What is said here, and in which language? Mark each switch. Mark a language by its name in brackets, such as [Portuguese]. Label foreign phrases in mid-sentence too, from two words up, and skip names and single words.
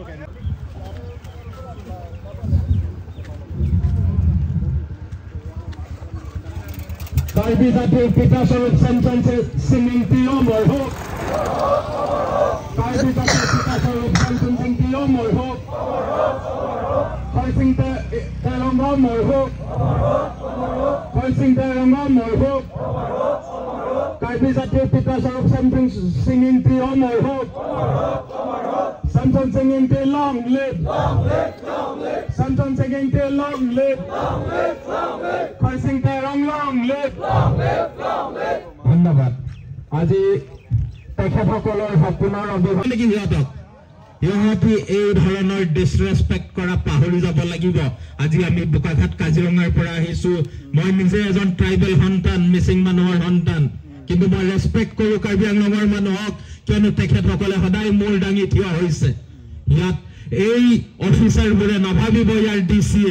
[Assamese] কাৰ্বি জাতিৰ পিতা স্বৰূপ স্যামছন সিং ইংতি অমৰ হোক কাৰ্বি জাতিৰ পিতা স্বৰূপ স্যামছন সিং ইংতি অমৰ হোক খৰসিং তাৰং অমৰ হোক খৰসিং তাৰং অমৰ হোক কাৰ্বি জাতিৰ পিতা স্বৰূপ স্যামছন সিং ইংতি অমৰ হোক [English] Samson Singh Inte long live. Samson Singh Inte long live. Khoi Singh Tairong long live. [Assamese] ধন্যবাদ আজি তেখেতসকলৰ সপোনৰ অভিভাৱক নেকি সিহঁতি এই ধৰণৰ ডিছৰেছপেক্ট কৰা পাহৰি যাব লাগিব আজি আমি বোকাঘাট কাজিৰঙাৰ পৰা আহিছো মই নিজে এজন ট্ৰাইবেল সন্তান মিচিং মানুহৰ সন্তান কিন্তু মই ৰেছপেক্ট কৰো কাৰ্বি আংলঙৰ মানুহক কিয়নো তেখেতসকলে সদায় মূৰ দাঙি থিয় হৈছে ইয়াত এই অফিচাৰবোৰে নাভাবিব ইয়াৰ ডিচিয়ে